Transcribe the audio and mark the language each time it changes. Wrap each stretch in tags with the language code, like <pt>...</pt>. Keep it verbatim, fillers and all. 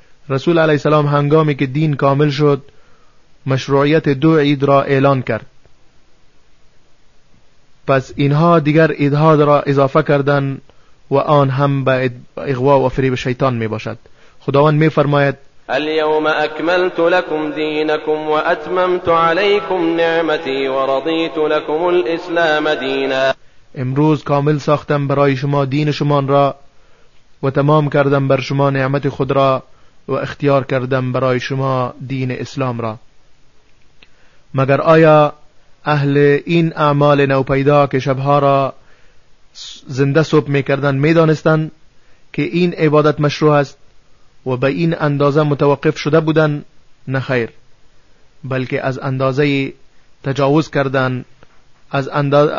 <fa>رسول علیه السلام هنگامی که دین کامل شد، مشروعیت دو عید را اعلان کرد، پس اینها دیگر عیدها را اضافه کردند و آن هم به اغوا و فریب شیطان می باشد. خداوند می فرماید:</fa> <ar>اليوم اكملت لكم دينكم واتممت عليكم نعمتي ورضيت لكم الاسلام دينا.</ar> <fa>امروز کامل ساختم برای شما دین شما را و تمام کردم بر شما نعمت خود را و اختیار کردم برای شما دین اسلام را. مگر آیا اهل این اعمال نوپیدا که شبها را زنده صبح می کردن می دانستن که این عبادت مشروع است و به این اندازه متوقف شده بودن؟ نه خیر، بلکه از اندازه تجاوز کردن از, اند...</fa>